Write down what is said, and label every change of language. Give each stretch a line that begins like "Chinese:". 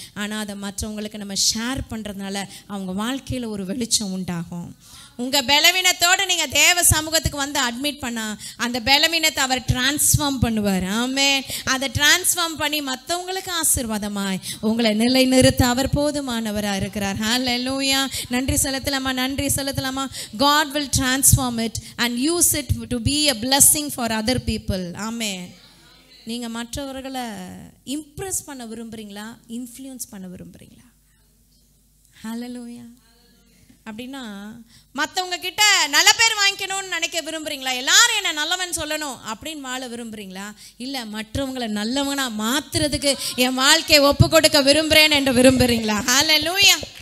Tamil: ஆனால் அதை மற்றவங்களுக்கு நம்ம ஷேர் பண்ணுறதுனால அவங்க வாழ்க்கையில் ஒரு வெளிச்சம் உண்டாகும். உங்கள் பலவீனத்தோடு நீங்கள் தேவ சமூகத்துக்கு வந்து அட்மிட் பண்ணால் அந்த பலவீனத்தை அவர் டிரான்ஸ்ஃபார்ம் பண்ணுவார். ஆமென். அதை டிரான்ஸ்ஃபார்ம் பண்ணி மற்றவங்களுக்கு ஆசீர்வாதமாய் உங்களை நிலை நிறுத்த அவர் போதுமானவராக இருக்கிறார். ஹல்லேலூயா. நன்றி செலுத்தலாமா? நன்றி செலுத்தலாமா?
English: God will transform it and use it to be a blessing for other people.
Tamil: ஆமென். நீங்கள் மற்றவர்களை இம்ப்ரெஸ் பண்ண விரும்புகிறீங்களா? இன்ஃப்ளூயன்ஸ் பண்ண விரும்புகிறீங்களா? ஹல்லேலூயா. அப்படின்னா மற்றவங்க கிட்ட நல்ல பேர் வாங்கிக்கணும்னு நினைக்க விரும்புகிறீங்களா? எல்லாரும் என்ன நல்லவன் சொல்லணும் அப்படின்னு வாழ விரும்புகிறீங்களா? இல்லை மற்றவங்களை நல்லவனா மாற்றுறதுக்கு என் வாழ்க்கையை ஒப்பு கொடுக்க விரும்புகிறேன் என்று விரும்புகிறீங்களா? ஹல்லேலூயா.